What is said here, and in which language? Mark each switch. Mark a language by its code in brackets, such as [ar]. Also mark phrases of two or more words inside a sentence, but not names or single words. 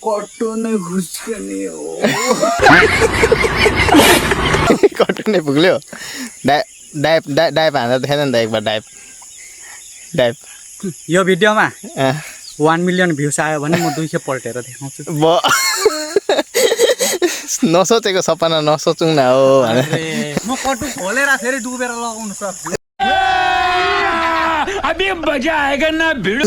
[ne] कट्टु नै पुग्ल्यो डाइभ हान्दा देखाइदिनु नि त एकबार डाइभ यो भिडियोमा 1 मिलियन भ्युज आयो भने म 200 पल्टेर देखाउँछु नसोचेको सपना नसोचौँ न हो म कट्टु खोलेर फेरि डुबेर लगाउन सक्छु [hi] अभी मजा आएगा ना भिड